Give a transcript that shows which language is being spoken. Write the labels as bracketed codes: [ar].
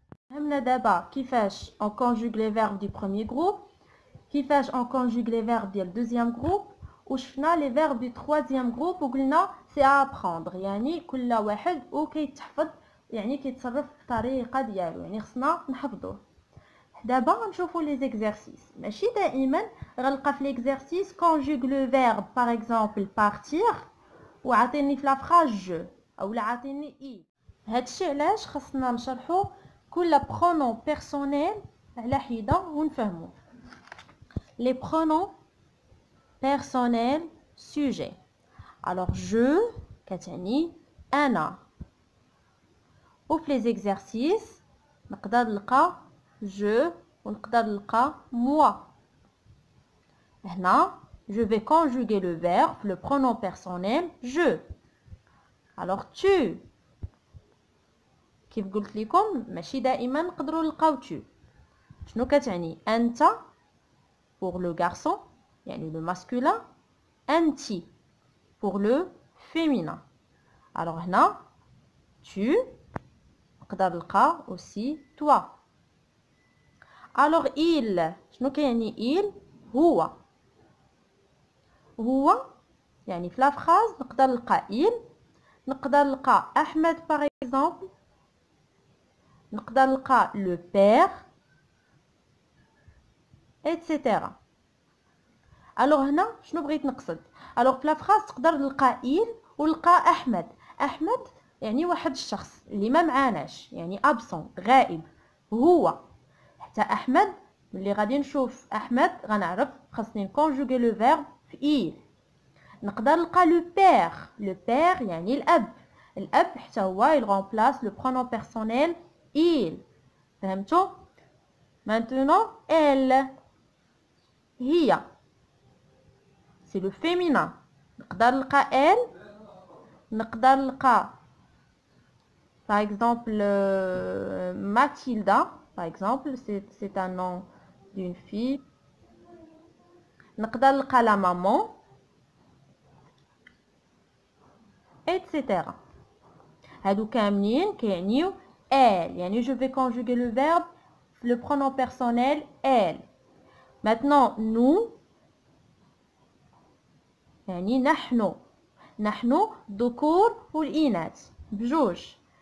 [ar] فهمنا دابا كيفاش [fr] on conjugue les verbes du premier groupe, [ar] كيفاش on conjugue les verbes ديال deuxième groupe, وشفنا les verbes du troisième groupe وقلنا c'est à apprendre. يعني كل واحد وكيتحفظ يعني كيتصرف بطريقه ديالو يعني خصنا نحفظوه. دابا نشوفوا les exercices. ماشي دائما غنلقى في l'exercice [fr] conjugue le verbe par exemple partir [ar] وعاطيني في la phrase je اولا عاطيني i. هادشي علاش خصنا نشرحوا كل pronom personnel على حده ونفهموا. [fr] Les pronoms personnels sujet. [ar] Alors je كتعني انا. وفي les exercices نقدر نلقى je ونقدر نلقى moi. هنا [fr] je vais conjuguer le verbe le pronom personnel je. [ar] Alors tu كيف قلت لكم ماشي دائما نقدروا نلقاو tu. شنو كتعني انت [fr] pour le garçon [ar] يعني le masculin, anti pour le féminin. Alors هنا tu. نقدر نلقى aussi toi. alors il شنو كيعني il هو يعني في لا فراز نقدر نلقى il نقدر نلقى احمد par exemple نقدر نلقى le père etc. alors هنا شنو بغيت نقصد alors في لا فراز تقدر نلقى il ونلقى احمد يعني واحد الشخص اللي ما معاناش يعني absent غائب هو حتى احمد ملي غادي نشوف احمد غنعرف خاصني نكونجوغي لو فيرب في il. نقدر نلقى لو بير يعني الاب حتى هو il remplace le pronom personnel il. فهمتوا maintenant elle هي c'est le féminin. نقدر نلقى elle نقدر نلقى par exemple Mathilda par exemple [fr] c'est un nom d'une fille. [ar] نقدر نلقى la maman etc. هادو كاملين كيعنيو elle يعني [fr] je vais conjuguer le verbe le pronom personnel elle. [ar] maintenant nous يعني نحن الذكور والإناث بجوج.